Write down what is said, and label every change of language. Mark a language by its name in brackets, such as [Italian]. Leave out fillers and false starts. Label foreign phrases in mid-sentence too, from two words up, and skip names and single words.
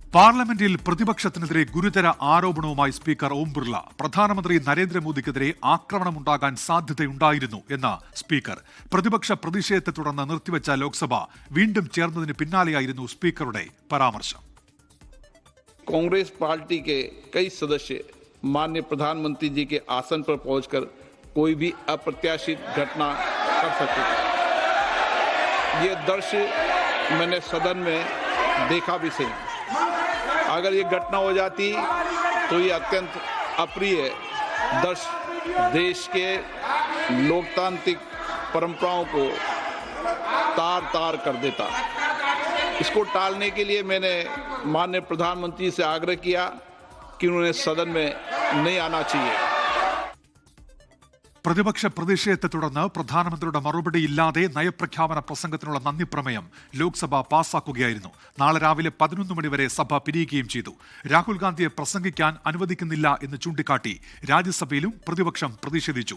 [Malayalam] പാർലമെന്റിൽ പ്രതിപക്ഷത്തിനെതിരെ ഗുരുതര ആരോപണവുമായി സ്പീക്കർ ഓം ബിർള. പ്രധാനമന്ത്രി നരേന്ദ്രമോദിക്കെതിരെ ആക്രമണമുണ്ടാകാൻ സാധ്യതയുണ്ടായിരുന്നു എന്ന സ്പീക്കർ. പ്രതിപക്ഷ പ്രതിഷേധത്തെ തുടർന്ന് നിർത്തിവെച്ച ലോക്സഭ വീണ്ടും ചേർന്നതിന് പിന്നാലെയായിരുന്നു സ്പീക്കറുടെ പരാമർശം. [Hindi] कांग्रेस पार्टी के कई सदस्य माननीय प्रधानमंत्री जी के आसन पर पहुंचकर कोई भी अप्रत्याशित घटना कर सकते थे। ये दृश्य मैंने सदन में देखा भी सही। अगर ये घटना हो जाती तो ये अत्यंत अप्रिय दृश्य देश के लोकतांत्रिक परंपराओं को तार तार कर देता। इसको टालने के लिए मैंने माननीय प्रधानमंत्री से आग्रह किया कि उन्हें सदन में नहीं आना चाहिए. [Malayalam] പ്രതിപക്ഷ പ്രതിഷേധത്തെ തുടർന്ന് പ്രധാനമന്ത്രിയുടെ മറുപടിയില്ലാതെ നയപ്രഖ്യാപന പ്രസംഗത്തിനുള്ള നന്ദി പ്രമേയം ലോക്സഭ പാസാക്കുകയായിരുന്നു. നാളെ രാവിലെ 11 മണിവരെ സഭ പിരിയുകയും ചെയ്തു. രാഹുൽ ഗാന്ധിയെ പ്രസംഗിക്കാൻ അനുവദിക്കുന്നില്ല എന്ന് ചൂണ്ടിക്കാട്ടി രാജ്യസഭയിലും പ്രതിപക്ഷം പ്രതിഷേധിച്ചു.